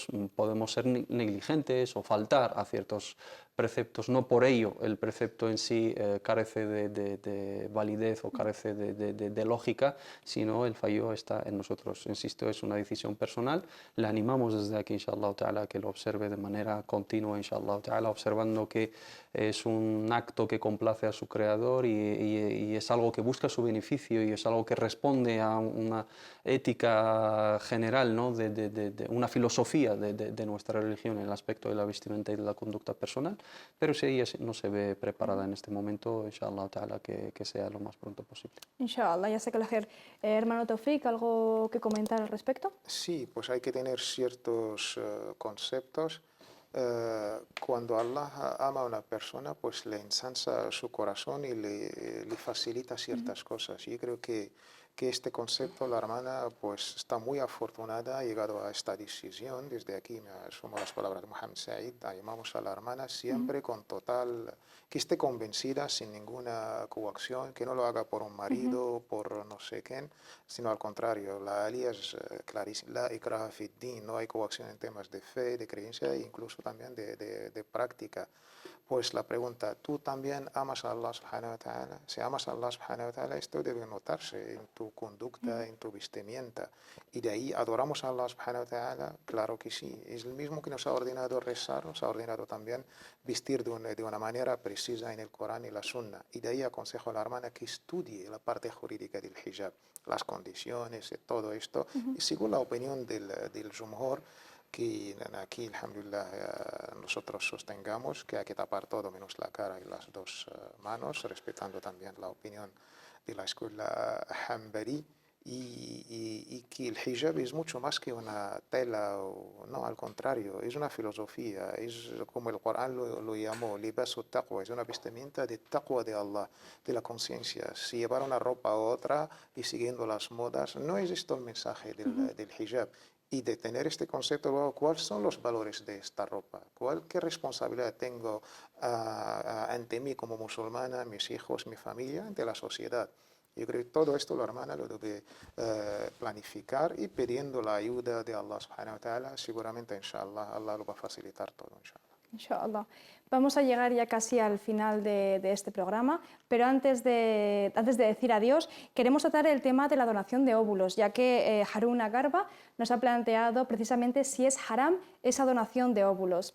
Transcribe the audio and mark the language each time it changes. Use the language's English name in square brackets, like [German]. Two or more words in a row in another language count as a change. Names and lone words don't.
[Spanish] Podemos ser negligentes o faltar a ciertos preceptos, no por ello el precepto en sí carece de validez o carece de lógica, sino el fallo está en nosotros. Insisto, es una decisión personal. Le animamos desde aquí, [Arabic] إن شاء الله تعالى, [Spanish] que lo observe de manera continua, [Arabic] إن شاء الله تعالى, [Spanish] observando que es un acto que complace a su creador y es algo que busca su beneficio y es algo que responde a una ética general, ¿no?, de una filosofía de nuestra religión en el aspecto de la vestimenta y de la conducta personal. Pero si ella no se ve preparada en este momento, [Arabic] إن شاء الله تعالى, [Spanish] que sea lo más pronto posible. Inshallah, ya sé que hermano Taufik, ¿algo que comentar al respecto? Sí, pues hay que tener ciertos conceptos cuando Allah ama a una persona, pues le ensancha su corazón y le facilita ciertas cosas. Yo creo que este concepto, la hermana pues está muy afortunada, ha llegado a esta decisión. Desde aquí me asumo las palabras de Mohammed Said, llamamos a la hermana siempre con total, que esté convencida sin ninguna coacción, que no lo haga por un marido, por no sé quién, sino al contrario. La alía es clarísima, [Arabic] لا إكراه في دين, [Spanish] no hay coacción en temas de fe, de creencia e incluso también de práctica. Pues la pregunta, ¿tú también amas a [Arabic] الله سبحانه وتعالى? [Spanish] Si amas a [Arabic] الله سبحانه وتعالى, [Spanish] esto debe notarse en tu conducta, en tu vestimenta. Y de ahí, ¿adoramos a [Arabic] الله سبحانه وتعالى? [Spanish] Claro que sí. Es el mismo que nos ha ordenado rezar, nos ha ordenado también vestir de una manera precisa en el Corán y la Sunna. Y de ahí aconsejo a la hermana que estudie la parte jurídica del hijab, las condiciones y todo esto. Y según la opinión del Jumhur, que aquí, alhamdulillah, nosotros sostengamos que hay que tapar todo menos la cara y las dos manos, respetando también la opinión de la escuela Hanbali, y que el hijab es mucho más que una tela, no, al contrario, es una filosofía, es como el Corán lo llamó, [Arabic] لباس تقوى, [Spanish] es una vestimenta de taqwa de Allah, de la conciencia. Si llevar una ropa a otra y siguiendo las modas, no es esto el mensaje del hijab. Y de tener este concepto, ¿cuáles son los valores de esta ropa? ¿Qué responsabilidad tengo ante mí como musulmana, mis hijos, mi familia, ante la sociedad? Yo creo que todo esto la hermana lo debe planificar y pidiendo la ayuda de [Arabic] الله سبحانه وتعالى, [Spanish] seguramente, inshallah, Allah lo va a facilitar todo, inshallah. Inshallah. Vamos a llegar ya casi al final de este programa, pero antes de decir adiós, queremos tratar el tema de la donación de óvulos, ya que Harun Agarba nos ha planteado precisamente si es haram esa donación de óvulos.